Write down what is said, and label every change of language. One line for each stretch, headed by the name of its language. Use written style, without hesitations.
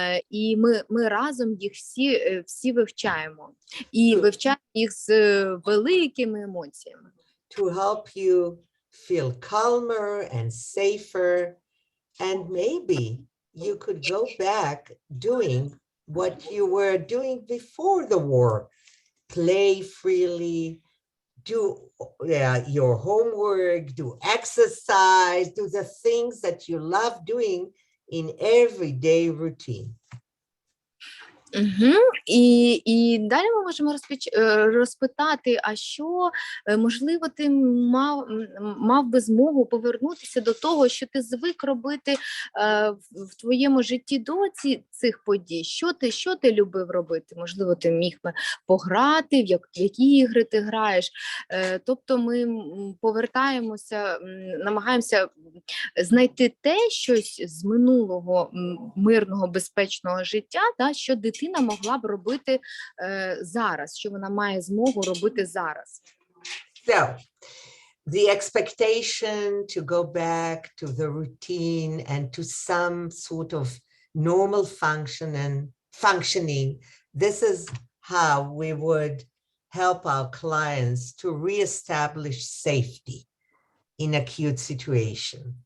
Ukrainian: І ми разом їх всі вивчаємо. І вивчаємо їх з великими емоціями.
English: To help you feel calmer and safer, and maybe you could go back doing what you were doing before the war. Play freely, do your homework, do exercise, do the things that you love doing in everyday routine.
Ukrainian: І далі ми можемо розпитати, а що, можливо, ти мав би змогу повернутися до того, що ти звик робити в твоєму житті до цих подій? Що ти любив робити? Можливо, ти міг би пограти, в які ігри ти граєш? Тобто ми повертаємося, намагаємося знайти щось з минулого мирного, безпечного життя, що дитина могла б робити зараз, що вона має змогу робити зараз.
English: So, the expectation to go back to the routine and to some sort of normal functioning, this is how we would help our clients to reestablish safety in acute situation.